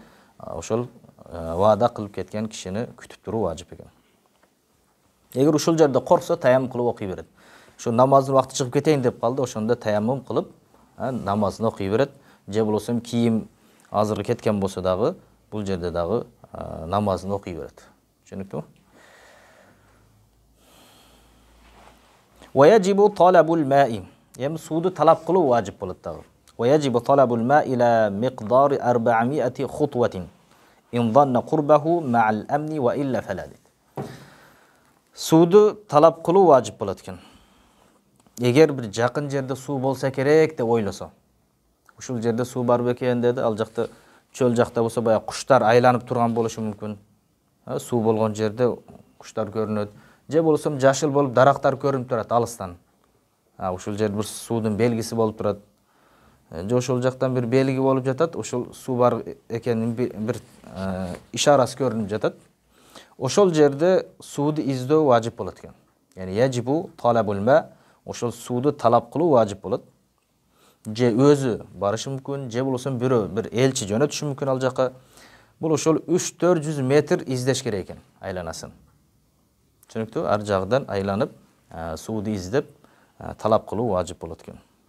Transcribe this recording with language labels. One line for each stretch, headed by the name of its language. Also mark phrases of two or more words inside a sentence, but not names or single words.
Kyrgyz: Ошол вада кылып кеткен кишини күтүп туруу важип экен. Эгер ушул жерде корксо, таяммум кылып окуй берет. Ошо намаздын убакыты чыгып кетейин деп калды, ошондо таяммум кылып, намазын окуй берет. Же болбосо кийим азыр кеткен болсо дагы, бул жерде дагы намазын окуй берет. Түшүнүктүбү?
Arabic: ويجب طلب الماء.
Kyrgyz: Эми сууду талап кылуу важип болот дагы.
Arabic: ويجب طلب الماء إلى مقدار 400 خطوة إن ظن قربه مع الأمن وإلا فلا.
Kyrgyz: Сууду талап кылуу важип болот экен. Эгер бир жакын жерде суу болсо керек деп ойлосо. Ушул жерде суу бар бекен деди, ал жакта чөл жакта болсо баягы куштар айланып турган болушу мүмкүн. Суу болгон жерде куштар көрүнөт. Же болсо жашыл болуп дарактар көрүнүп турат алыстан. Ушул жер бир суудун белгиси болуп турат. Же ошол жактан бир белги болуп жатат, ошол суу бар экенин бир ишарасы көрүнүп жатат. Ошол жерде сууду издөө важип болот экен.
Arabic: يعني يجب طلب الماء,
Kyrgyz: ошол сууду талап кылуу важип болот. Же өзү барышы мүмкүн, же болсо бирөө бир элчи жөнөтүшү мүмкүн ал жака. Бул ошол 3-400 метр издеш керек экен айланасын. Түшүнүктүү? Ар жагдан айланып, сууду издеп, талап кылуу важип болот экен.